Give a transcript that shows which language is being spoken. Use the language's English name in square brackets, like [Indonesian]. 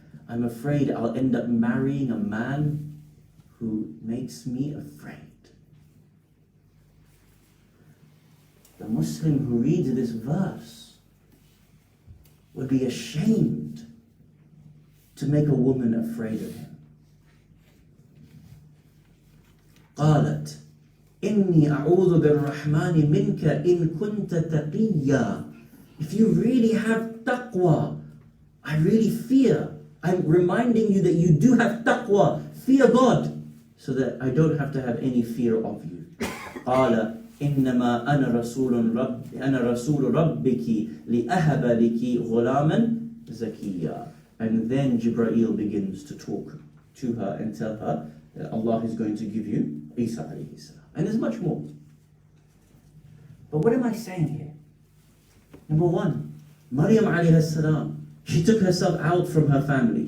[English] I'm afraid I'll end up marrying a man who makes me afraid. The Muslim who reads this verse would be ashamed to make a woman afraid of him. [Arabic] قالت إني أعوذ بالرحمن منك إن كنت تقيا. [English] If you really have taqwa, I really fear. I'm reminding you that you do have taqwa. Fear God, so that I don't have to have any fear of you. [Arabic] قال إنما أنا رسول ربك لأهب لك غلاما زكيا. [English] And then Jibreel begins to talk to her and tell her that Allah is going to give you Isa alayhi salam. And there's much more. But what am I saying here? Number one, Maryam alayhi salam, she took herself out from her family.